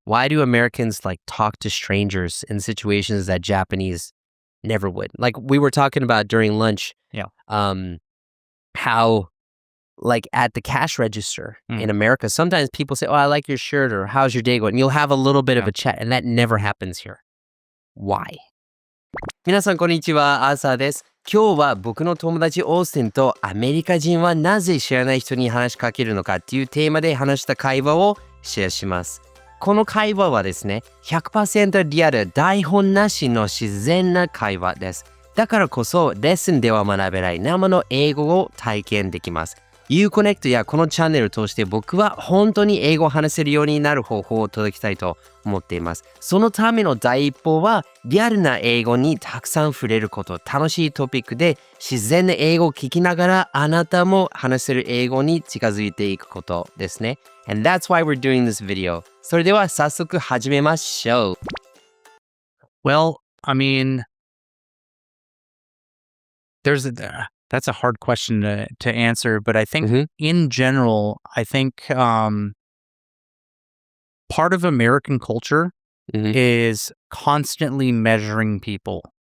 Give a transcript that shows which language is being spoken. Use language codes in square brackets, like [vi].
[en] Why do Americans like talk to strangers in situations that Japanese never would? Like we were talking about during lunch, how like at the cash register in America, sometimes people say, "Oh, I like your shirt," or "How's your day going?" And you'll have a little bit of a chat, and that never happens here. Why? [ja] 皆さんこんにちは、アーサーです。今日は僕の友達オースティンとアメリカ人はなぜ知らない人に話しかけるのかっていうテーマで話した会話をシェアします。この会話はですね、100% リアル、台本なしの自然な会話です。だからこそレッスンでは学べない生の英語を体験できます。 IU-Connect やこのチャンネルを通して僕は本当に英語を話せるようになる方法を届けたいと思っています。そのための第一歩はリアルな英語にたくさん触れること、楽しいトピックで自然な英語を聞きながらあなたも話せる英語に近づいていくことですね。 [en] And that's why we're doing this video. [ja] それでは早速始めましょう。 [en] Well, I mean, that's a hard question to answer, but I think in general, I think part of American culture is constantly measuring people.